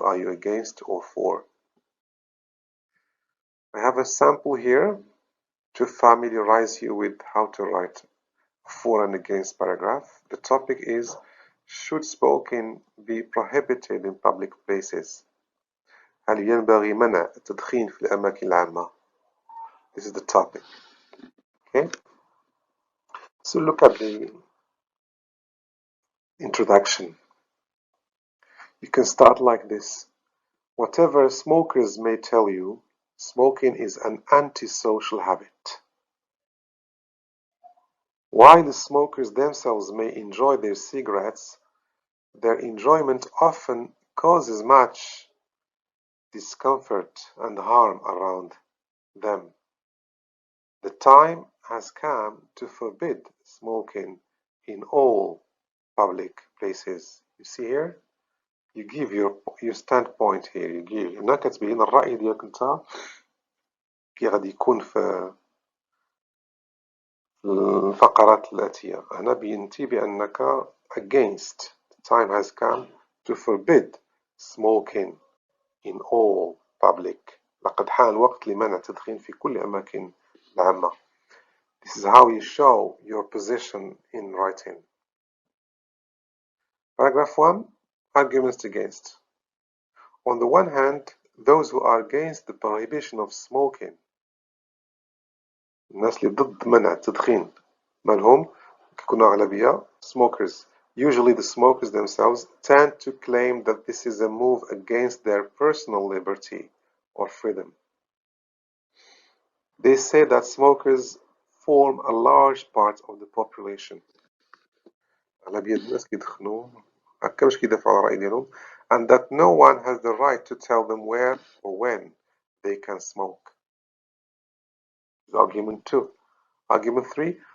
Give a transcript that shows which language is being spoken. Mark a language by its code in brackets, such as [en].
[en] Are you against or for? I have a sample here to familiarize you with how to write a for and against paragraph. The topic is, should smoking be prohibited in public places? [ar] هل ينبغي منع التدخين في الأماكن العامة? [en] This is the topic. Okay? So look at the introduction. You can start like this. Whatever smokers may tell you, smoking is an antisocial habit. While the smokers themselves may enjoy their cigarettes, their enjoyment often causes much discomfort and harm around them. The time has come to forbid smoking in all public places. You see here? You give your standpoint here. You give. [ar] هنا كتبين الرأي ديالك أنت كي غادي يكون في الفقرات الآتية. هنا بينتي بأنك against. [en] The time has come to forbid smoking in all public. [ar] لقد حان الوقت لمنع التدخين في كل أماكن العامة. [en] This is how you show your position in writing. Paragraph 1. Arguments against. On the one hand, those who are against the prohibition of smoking. [ar] الناس اللي ضد منع التدخين مالهم كيكونوا أغلبية smokers. [en] Usually the smokers themselves tend to claim that this is a move against their personal liberty or freedom. They say that smokers form a large part of the population. [ar] أغلبية الناس كيدخنوا هكا باش كيدافعوا على الرأي ديالهم, [en] and that no one has the right to tell them where or when they can smoke. Argument 2. Argument 3.